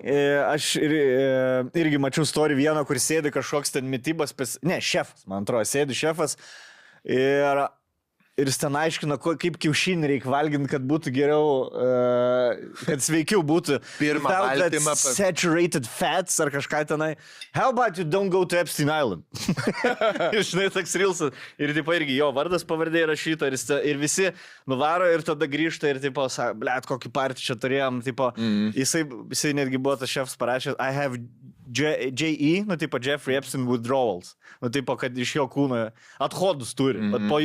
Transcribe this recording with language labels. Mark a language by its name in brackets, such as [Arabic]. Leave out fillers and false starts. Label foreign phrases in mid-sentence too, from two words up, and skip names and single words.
[Lithuanian] Aš irgi mačiau story vieną, kur sėdi kažkoks ten mitybos, šefas, man atrodo, sėdi šefas. Ir jis ten aiškino, kaip kiaušinį reikia valginti, kad būtų geriau, kad sveikiau būtų. Pirmą baltymą. [English] Saturated fats [Lithuanian] ar kažką tenai. [English] How about you don't go to Epstein Island? [Lithuanian] Ir žinai, toks rilsas. Ir tipo irgi jo vardas pavardė rašyta. Ir visi nuvaro ir tada grįžta ir tipo, blet, kokį partį čia turėjom. Tipo, jisai netgi buvo tas šefas parašęs, [English] I have J.E., tipo Jeffrey Epstein withdrawals. [Lithuanian] Tipo, kad iš jo kūno athodus turi.